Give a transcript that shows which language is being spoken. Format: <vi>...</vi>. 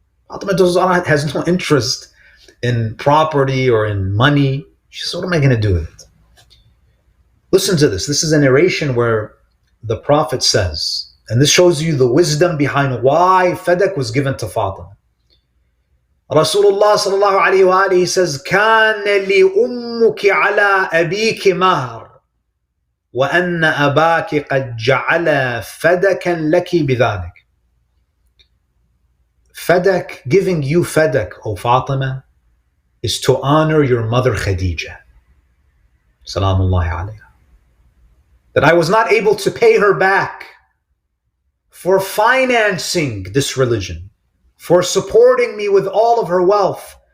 <en>Fatima al-Zahra has no interest in property or in money. She says, what am I going to do with it? Listen to this. This is a narration where the Prophet says, and this shows you the wisdom behind why Fadak was given to Fatima. Rasulullah sallallahu alayhi wa alihi says,</en> <ar>كَانَ لِأُمُّكِ عَلَىٰ أَبِيكِ مَهْرٍ وَأَنَّ أَبَاكِ قَدْ جَعَلَ فَدَكًا لَكِ بِذَلِكَ.</ar> <en>Fadak, giving you Fadak, O Fatima, is to honor your mother Khadija.</en> <ar>Salamullahi alayha.</ar> <en>That I was not able to pay her back for financing this religion, for supporting me with all of her wealth.</en>